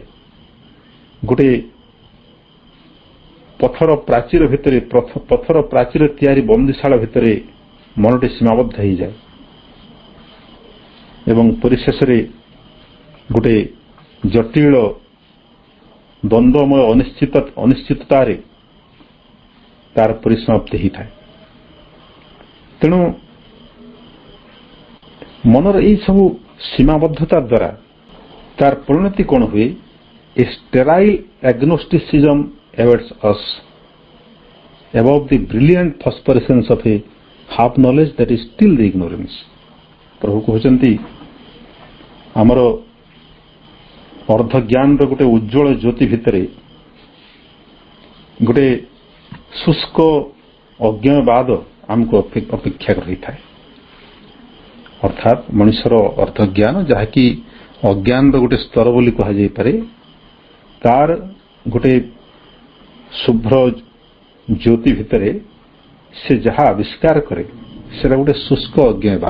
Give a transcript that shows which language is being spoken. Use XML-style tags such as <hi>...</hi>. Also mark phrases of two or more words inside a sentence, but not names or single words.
<or>ଗୋଟେ ପଥର ପ୍ରାଚୀର ତିଆରି ବନ୍ଦିଶାଳା ଭିତରେ ମନଟି ସୀମାବଦ୍ଧ ହୋଇଯାଏ ଏବଂ ପରିଶେଷରେ ଗୋଟେ ଜଟିଳ ଦ୍ୱନ୍ଦ୍ୱମୟ ଅନିଶ୍ଚିତତାରେ ତାର ପରିସମାପ୍ତି ହୋଇଥାଏ। ତେଣୁ ମନର ଏହି ସବୁ ସୀମାବଦ୍ଧତା ଦ୍ୱାରା ତାର ପରିଣତି କ'ଣ ହୁଏ?</or> <en>ଏ sterile agnosticism awaits us above the brilliant phosphorescence of a half knowledge that is still the ignorance।</en> <or>ପ୍ରଭୁ କହୁଛନ୍ତି ଆମର ଅର୍ଦ୍ଧ ଜ୍ଞାନର ଗୋଟେ ଉଜ୍ଜ୍ୱଳ ଜ୍ୟୋତି ଭିତରେ ଗୋଟେ ଶୁଷ୍କ ଅଜ୍ଞାନବାଦ ଆମକୁ ଅପେକ୍ଷା ରହିଥାଏ। ଅର୍ଥାତ୍ ମଣିଷର ଅର୍ଦ୍ଧ ଜ୍ଞାନ ଯାହାକି ଅଜ୍ଞାନର ଗୋଟେ ସ୍ତର ବୋଲି କୁହାଯାଇପାରେ, ତାର ଗୋଟେ ଶୁଭ୍ର ଜ୍ୟୋତି ଭିତରେ ସେ ଯାହା ଆବିଷ୍କାର କରେ ସେଟା ଗୋଟେ ଶୁଷ୍କ ଅଜ୍ଞାନବାଦ।</or>